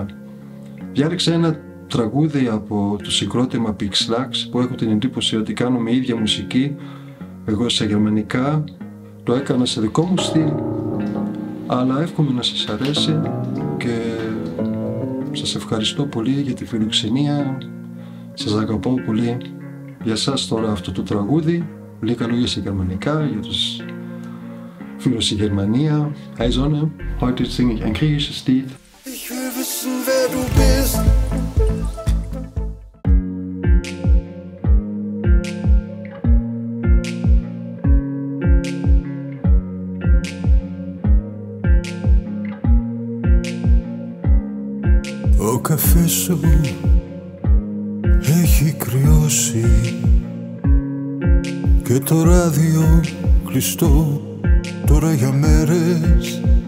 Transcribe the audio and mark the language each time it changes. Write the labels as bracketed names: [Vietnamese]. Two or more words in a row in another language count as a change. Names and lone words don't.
[Greek] Διάλεξα ένα τραγούδι από το συγκρότημα Pixlax που έχω την εντύπωση ότι κάνουμε ίδια μουσική, εγώ στα γερμανικά, το έκανα σε δικό μου στυλ, αλλά εύχομαι να σας αρέσει και σας ευχαριστώ πολύ για τη φιλοξενία, σας αγαπώ πολύ. Για σας τώρα αυτό το τραγούδι, λίγα λόγια σε γερμανικά για τους φίλους στη Γερμανία. [German] Hi Sonne, heute singe ich ein griechisches Lied. Ich will wissen, wer du bist. [Greek] Ο καφές σου έχει κρυώσει και το ράδιο κλειστό τώρα για μέρες.